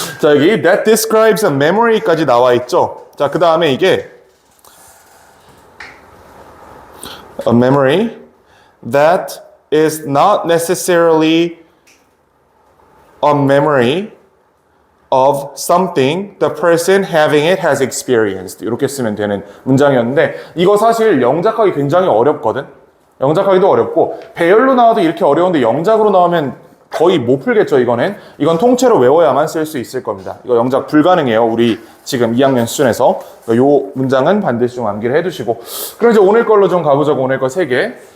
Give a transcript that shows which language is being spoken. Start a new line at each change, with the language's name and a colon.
Korean: 자, 여기
English: that describes a memory
Korean: 까지 나와 있죠. 자, 그 다음에 이게
English: a memory that is not necessarily a memory of something the person having it has experienced.
Korean: 이렇게 쓰면 되는 문장이었는데 이거 사실 영작하기 굉장히 어렵거든. 영작하기도 어렵고 배열로 나와도 이렇게 어려운데 영작으로 나오면 거의 못 풀겠죠. 이건 통째로 외워야만 쓸 수 있을 겁니다. 이거 영작 불가능해요. 우리 지금 2학년 수준에서 요 문장은 반드시 좀 암기를 해두시고 그럼 이제 오늘 걸로 좀 가보자고. 오늘 거 3개.